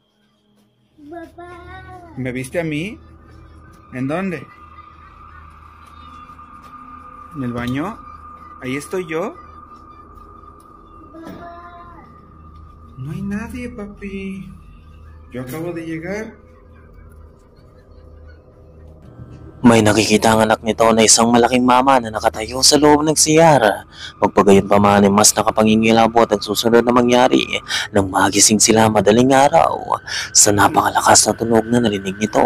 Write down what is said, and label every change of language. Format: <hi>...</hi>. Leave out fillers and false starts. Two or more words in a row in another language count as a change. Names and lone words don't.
<es>Papá. ¿Me viste a mí? ¿En dónde? ¿En el baño? ¿Ahí estoy yo? No hay nadie, papi. Yo acabo de llegar.</es> <tl>May nakikita ang anak nito na isang malaking mama na nakatayo sa loob ng CR. Magpagayon pa man ay mas nakapangingilabot ang susunod na mangyari nang magising sila madaling araw sa napakalakas na tunog na narinig nito.</tl>